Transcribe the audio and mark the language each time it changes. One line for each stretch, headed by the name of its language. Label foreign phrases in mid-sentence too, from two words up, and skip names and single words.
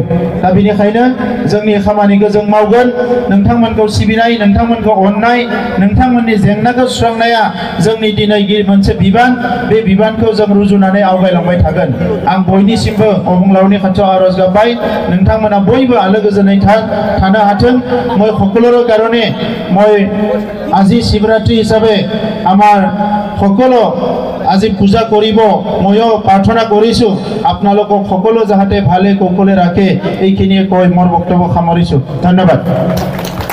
Bodo: दा बिनिखायनो जोंनि खामानिखौ जों मावगोन। नोंथांमोनखौ सिबिनाय, नोंथांमोनखौ अननाय, नोंथांमोननि जेंनाखौ सुस्रांनाया जोंनि दिनै मोनसे बिबान। बे बिबानखौ जों रुजुनानै आवगायलांबाय थागोन। आं बयनिसिमबो अबंलावरनि खाथियाव आरज गाबबाय, नोंथांमोना बयबो आलो गोजोनै थानो हाथों।
Assamese: মই সকলোৰে কাৰণে মই আজি শিৱৰাত্ৰি হিচাপে আমাৰ সকলো আজি পূজা কৰিব, ময়ো প্ৰাৰ্থনা কৰিছোঁ আপোনালোকক সকলো যাতে ভালে কুশলে ৰাখে। এইখিনিয়ে কৈ মোৰ বক্তব্য সামৰিছোঁ। ধন্যবাদ।